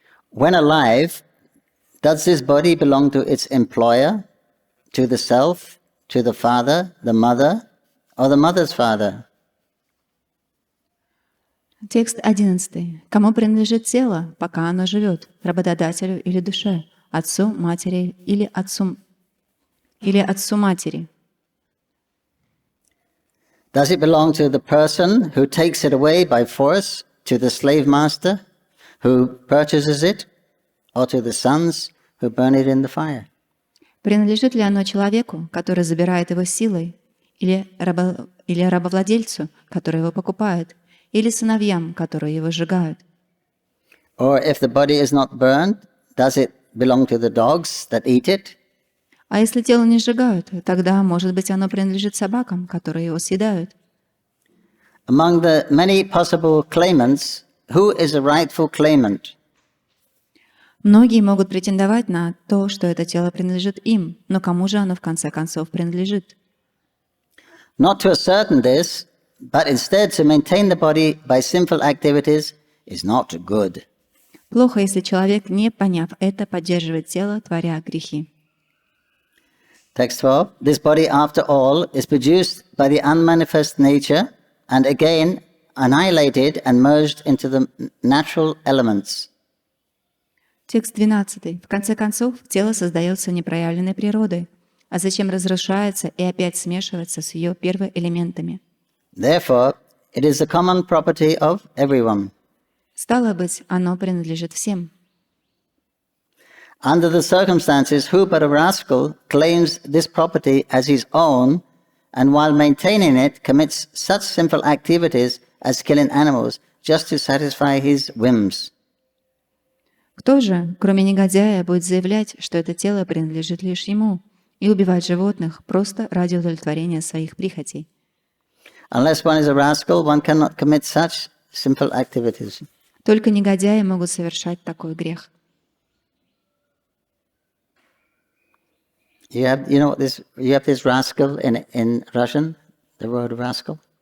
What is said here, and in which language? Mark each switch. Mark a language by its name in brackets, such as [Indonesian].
[English] When alive, does this body belong to its employer, to the self, to the father, the mother, or the mother's father? [Russian] Текст 11. Кому принадлежит тело, пока оно живет? Работодателю или душе? Отцу, матери или отцу матери? [English] Does it belong to the person who takes it away by force, to the slave master who purchases it, or to the sons who burn it in the fire? [Russian] Принадлежит ли оно человеку, который забирает его силой, или рабовладельцу, который его покупает, или сыновьям, которые его сжигают? [English] Or if the body is not burned, does it belong to the dogs that eat it? [Russian] А если тело не сжигают, тогда, может быть, оно принадлежит собакам, которые его съедают. [English] Among the many possible claimants, who is the rightful claimant? [Russian] Многие могут претендовать на то, что это тело принадлежит им, но кому же оно в конце концов принадлежит? [English] Not to ascertain this, but instead to maintain the body by sinful activities is not good. [Russian] Плохо, если человек, не поняв это, поддерживает тело, творя грехи. [English] Text 12. This body, after all, is produced by the unmanifest nature and again annihilated and merged into the natural elements. [Russian] Текст 12. В конце концов, тело создается непроявленной природой, а затем разрушается и опять смешивается с ее первоэлементами. [English] Therefore, it is the common property of everyone. [Russian] Стало быть, оно принадлежит всем. [English] Under the circumstances, who but a rascal claims this property as his own, and while maintaining it, commits such sinful activities as killing animals, just to satisfy his whims? [Russian] Кто же, кроме негодяя, будет заявлять, что это тело принадлежит лишь ему, и убивать животных просто ради удовлетворения своих прихотей? [English] Unless one is a rascal, one cannot commit such sinful activities. [Russian] Только негодяи могут совершать такой грех. [English] You have this rascal in Russian, the word rascal.